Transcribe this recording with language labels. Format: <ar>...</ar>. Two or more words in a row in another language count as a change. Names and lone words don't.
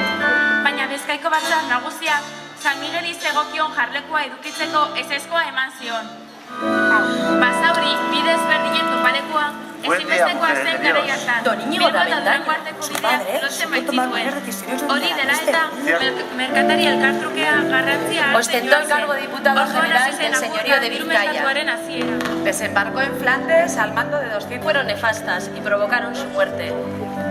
<eu>Baina Bizkaiko batzar nagusiak San Migeli zegokion jarlekua edukitzeko ezezkoa eman zion. Basauri, bide ezberdinen topalekua, ezinbestekoa zen garai hartan. Bilbo eta Durango arteko bideak lotzen baitzituen. Hori dela eta merkatari elkartrukea garrantzia hartzen</eu> <es>Ostentó el cargo de diputado general del señorío de Vizcaya. Desembarcó en Flandes al mando de 200. Fueron nefastas y provocaron su muerte.</es>